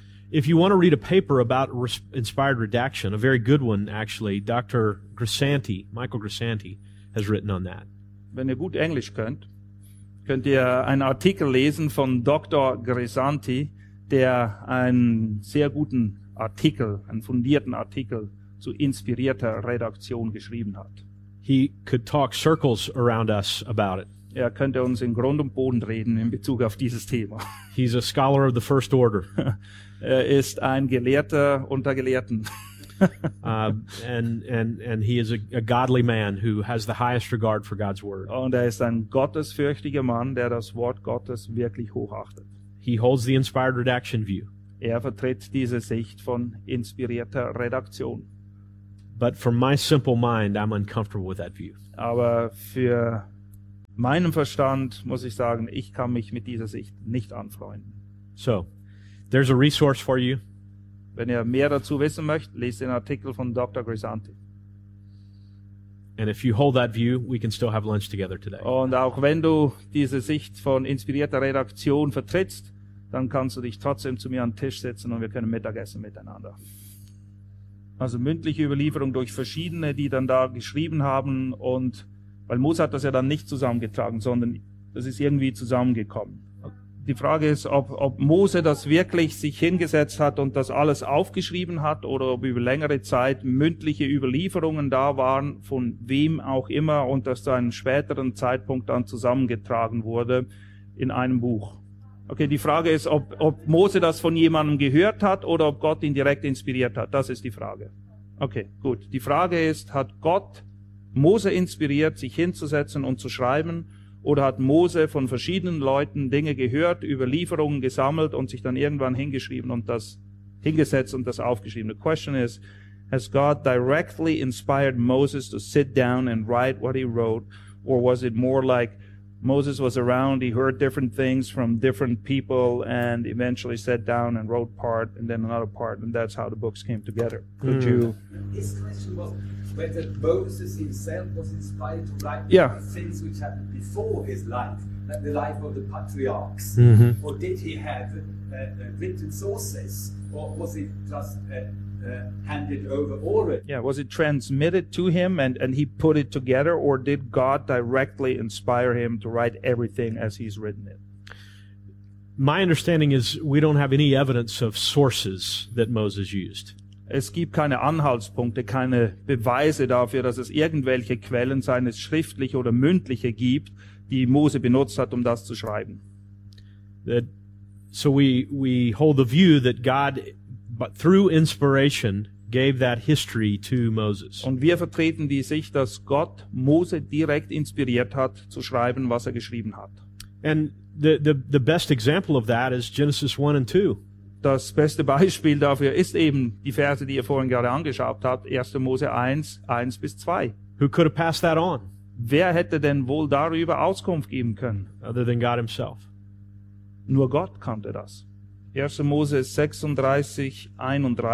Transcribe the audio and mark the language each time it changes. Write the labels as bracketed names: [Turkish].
[English] If you want to read a paper about inspired redaction, a very good one actually, Dr. Grisanti, Michael Grisanti, has written on that. [German] Wenn ihr gut Englisch könnt, könnt ihr einen Artikel lesen von Dr. Grisanti, der einen sehr guten Artikel, einen fundierten Artikel zu inspirierter Redaktion geschrieben hat. [English] He could talk circles around us about it. [German] Er könnte uns in Grund und Boden reden in Bezug auf dieses Thema. [English] He's a scholar of the first order. [German] Er ist ein Gelehrter unter Gelehrten. [English] and he is a godly man who has the highest regard for God's word. [German] Und ist ein gottesfürchtiger Mann, der das Wort Gottes wirklich hochachtet. [English] He holds the inspired redaction view. [German] Er vertritt diese Sicht von inspirierter Redaktion. [English] But from my simple mind, I'm uncomfortable with that view. [German] Aber für meinem Verstand muss ich sagen, ich kann mich mit dieser Sicht nicht anfreunden. [English] So, there's a resource for you. [German] Wenn ihr mehr dazu wissen möchtet, lest den Artikel von Dr. Grisanti. [English] And if you hold that view, we can still have lunch together today. [German] Und auch wenn du diese Sicht von inspirierter Redaktion vertrittst, dann kannst du dich trotzdem zu mir an den Tisch setzen und wir können Mittagessen miteinander. Also mündliche Überlieferung durch verschiedene, die dann da geschrieben haben, und weil Mose hat das ja dann nicht zusammengetragen, sondern das ist irgendwie zusammengekommen. Die Frage ist, ob Mose das wirklich sich hingesetzt hat und das alles aufgeschrieben hat oder ob über längere Zeit mündliche Überlieferungen da waren, von wem auch immer, und das zu einem späteren Zeitpunkt dann zusammengetragen wurde in einem Buch. Okay, die Frage ist, ob Mose das von jemandem gehört hat oder ob Gott ihn direkt inspiriert hat. Das ist die Frage. Okay, gut. Die Frage ist, hat Gott Mose inspiriert, sich hinzusetzen und zu schreiben, oder hat Mose von verschiedenen Leuten Dinge gehört, Überlieferungen gesammelt und sich dann irgendwann hingeschrieben und das hingesetzt und das aufgeschrieben? [English] The question is, has God directly inspired Moses to sit down and write what he wrote, or was it more like Moses was around, he heard different things from different people and eventually sat down and wrote part and then another part, and that's how the books came together. Could you? His question was whether Moses himself was inspired to write things which happened before his life, like the life of the patriarchs, or did he have written sources, or was it just handed over already? Yeah, was it transmitted to him and he put it together, or did God directly inspire him to write everything as he's written it? My understanding is we don't have any evidence of sources that Moses used. [German] Es gibt keine Anhaltspunkte, keine Beweise dafür, dass es irgendwelche Quellen, seien es schriftlich oder mündliche, gibt, die Mose benutzt hat, um das zu schreiben. [English] So we hold the view that God, but through inspiration, gave that history to Moses. [German] Und wir vertreten die Sicht, dass Gott Mose direkt inspiriert hat, zu schreiben, was er geschrieben hat. [English] And the best example of that is Genesis 1 and 2. [German] Das beste Beispiel dafür ist eben die Verse, die ihr vorhin gerade angeschaut habt, 1. Mose 1, 1 bis 2. [English] Who could have passed that on? [German] Wer hätte denn wohl darüber Auskunft geben können? [English] Other than God himself. [German] Nur Gott konnte das. 1. Mose 36, 31.